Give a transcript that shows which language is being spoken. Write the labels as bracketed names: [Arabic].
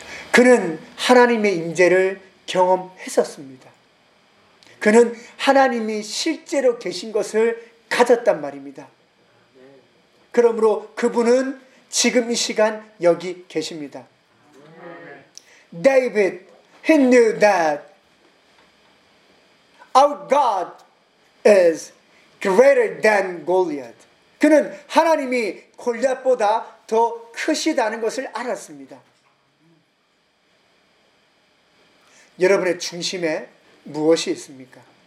[Korean] 그는 하나님의 임재를 경험했었습니다. 그는 하나님이 실제로 계신 것을 가졌단 말입니다. 그러므로 그분은 지금 이 시간 여기 계십니다. [English] David, he knew that our God is greater than Goliath. [Korean] 그는 하나님이 골리앗보다 더 크시다는 것을 알았습니다. 여러분의 중심에 무엇이 있습니까?